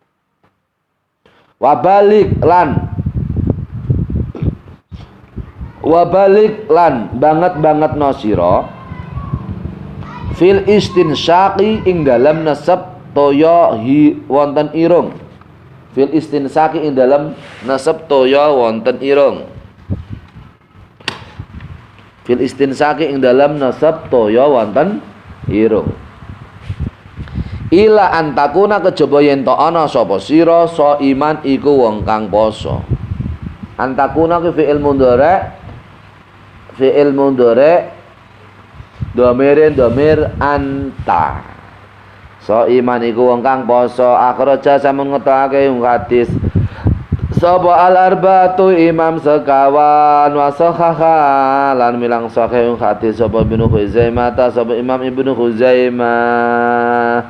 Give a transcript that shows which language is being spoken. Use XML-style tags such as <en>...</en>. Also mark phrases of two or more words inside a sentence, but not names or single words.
<jv>wa balik lan banget no sira</jv> <ar>في الاستنشاق</ar> <jv>ing dalam nasab toya wonten irung,</jv> <ar>في الاستنشاق</ar> <jv>ing dalam nasab toya wonten irung,</jv> <ar>في الاستنشاق</ar> <jv>ing dalam nasab toya wonten irung.</jv> <ar>إلا أن تكون</ar> <jv>kejaba yen to ana sapa sira so iman iku wong kang poso. Antakuna ku</jv> <ar>فعل مضارع ضمير أنت.</ar> <jv>So iman iku wong kang poso. Akhraja samun ngetokake hadis sapa</jv> <ar>الأربعة</ar> <jv>imam sekawan</jv> <ar>وصححه</ar> <jv>lan milang sahih hadis sapa Ibnu Khuzaimah sapa Imam Ibnu Khuzaimah.</jv>